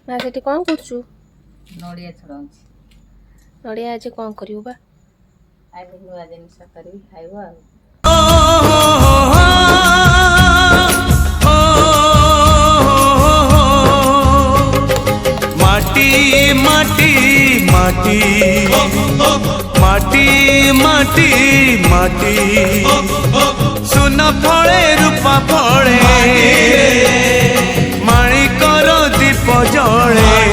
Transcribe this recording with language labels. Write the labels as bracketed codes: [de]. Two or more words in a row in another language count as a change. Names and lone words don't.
[or] ମା ସେଠି କ'ଣ କରୁଛୁ? ନଡ଼ିଆ ଛଡ଼ଉଛି। ନଡ଼ିଆ ଆଜି କ'ଣ କରିବୁ ବା? ଆଜି ନୂଆ ଜିନିଷ କରିବି ଖାଇବ ଆଉ। ମାଟି ମାଟି ମାଟି ମାଟି ମାଟି ମାଟି ସୁନ ଫଳେ ରୂପା ଫଳେ ମାଣିକର ଦୀପ ଜଳେ